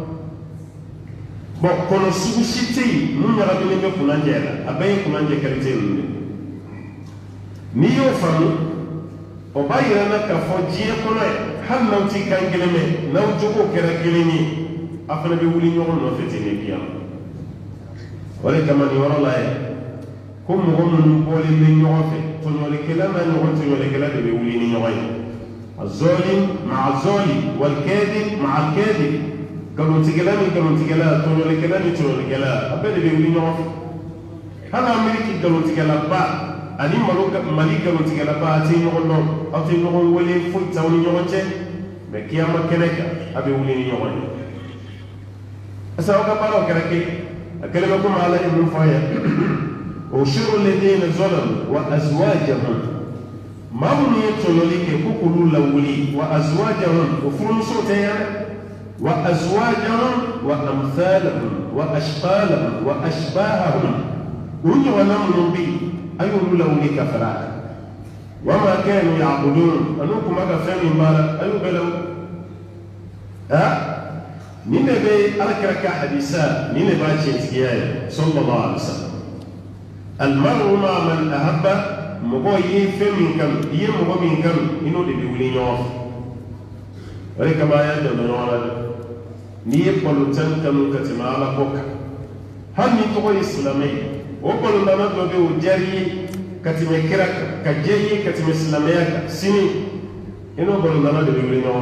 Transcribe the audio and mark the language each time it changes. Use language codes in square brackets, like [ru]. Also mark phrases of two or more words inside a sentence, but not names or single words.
[bm] bon kɔnɔ sugu si tɛ yen mun ɲagaminen bɛ kunanjɛ la a bɛɛ ye kunanjɛ kalite ninnu de n'i y'o faamu o b'a yira n na k'a fɔ diɲɛ kɔnɔ yan hali n'aw t'i kan kelen mɛn n'aw jogo kɛra kelen ye a fana bɛ wuli ɲɔgɔn nɔfɛ ten de kiyama o de kama nin yɔrɔ la yan ko mɔgɔ minnu bɔlen bɛ ɲɔgɔn fɛ tɔɲɔlikɛla n'a ɲɔgɔn tɔɲɔlikɛla de bɛ wuli ni ɲɔgɔn ye [ar] الظالم مع الظالم والكاذب مع الكاذب [bm] galontigɛla ni galontigɛla tɔɲɔlikɛla ni tɔɲɔlikɛla a bɛɛ de bɛ wuli ɲɔgɔn fɛ hali ameriki galontigɛlaba ani mali galontigɛlaba a tɛ ɲɔgɔn dɔn aw tɛ ɲɔgɔn wele foyi t'aw ni ɲɔgɔn cɛ mɛ kiyama kɛnɛ kan a bɛ wuli ni ɲɔgɔn ye [fr] est-ce que [bm] aw ka baaraw kɛra kelen a kɛlen bɛ komi ala ye mun fɔ a ye [ar] احشروا الذين ظلموا وأزواجهم [bm] maa minnu ye tɔɲɔli kɛ ko k'olu lawuli [ar] وأزواجهم [bm] o furumusow tɛ yan [ar] وأزواجهم وأمثالهم وأشكالهم وأشباههم [bm] o ɲɔgɔnna minnu bɛ yen a y'olu lawuli ka fara a kan [ar] وما كانوا يعبدون [bm] anu tun b'a ka fɛn min baara a y'o bɛɛ lawuli nin de bɛ alakira ka hadisa nin de b'a tiɲɛtigiya ye [ar] صلى الله عليه وسلم المرء مع من أحب [bm] mɔgɔ ye fɛn min kanu i ye mɔgɔ min kanu i n'o de bɛ wuli ɲɔgɔn fɛ o de kama a y'a dɛmɛ ɲɔgɔn na dɛ n'i ye balontan kanu ka tɛmɛ ala ko kan hali ni tɔgɔ ye silamɛ ye o balontanna dɔ bɛ o diyara i ye ka tɛmɛ kira kan ka diya i ye ka tɛmɛ silamɛya kan sini i n'o balontanna de bɛ wuli ɲɔgɔn